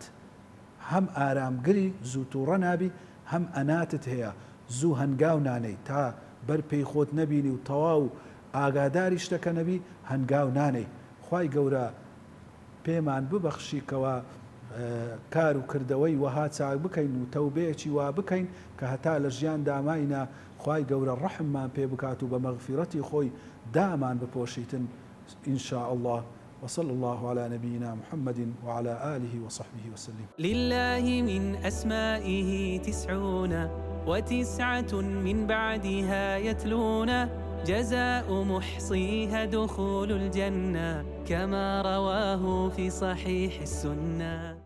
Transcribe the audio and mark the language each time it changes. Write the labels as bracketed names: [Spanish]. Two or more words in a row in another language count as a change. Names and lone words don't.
[Central Kurdish] هەم ئارامگری زوو تووڕە نابی، هەم ئەناتت هەیە، زوو هەنگاو نانەی تا بەر پێی خۆت نەبینی و تەواو ئاگاداری شتەکە نەبی، هەنگاو نانەی. خوای گەورە پێمان ببەخشیکەوە کار و کردەوەی وەها چاک بکەین و تەوبەیەکی وا بکەین کە هەتا لە ژیان داماینە خوای گەورە ڕەحممان پێ بکات و بە مەغفیرەتی خۆی دامان بپۆشیتن [Arabic] إن شاء الله. وصلى الله على نبينا محمد وعلى آله وصحبه وسلم. لله من أسمائه 99 من بعدها يتلون جزاء محصيها دخول الجنة كما رواه في صحيح السنة.